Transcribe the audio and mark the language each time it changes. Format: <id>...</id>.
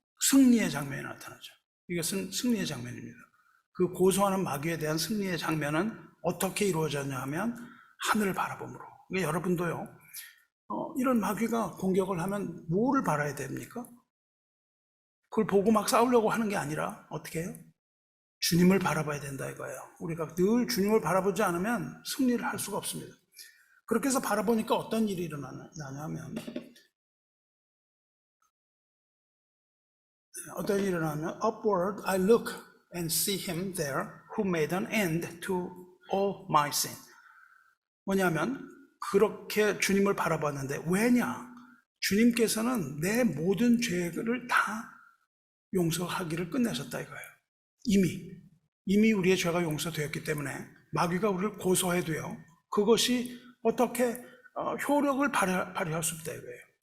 <ko>승리의 장면이 나타나죠. 이것은 승리의 장면입니다. 그 고소하는 마귀에 대한 승리의 장면은 어떻게 이루어졌냐 하면 하늘을 바라봄으로. 그러니까 여러분도요, 이런 마귀가 공격을 하면 뭐를 바라야 됩니까? 그걸 보고 막 싸우려고 하는 게 아니라 어떻게 해요? 주님을 바라봐야 된다 이거예요. 우리가 늘 주님을 바라보지 않으면 승리를 할 수가 없습니다. 그렇게 해서 바라보니까 어떤 일이 일어나냐면</ko> <en>upward I look and see him there who made an end to all my sin.</en> <ko>뭐냐면 그렇게 주님을 바라봤는데 왜냐? 주님께서는 내 모든 죄를 다 용서하기를 끝내셨다 이거예요. 이미 우리의 죄가 용서되었기 때문에 마귀가 우리를 고소해도요, 그것이 어떻게 효력을 발휘할 수 없다 이거예요.</ko>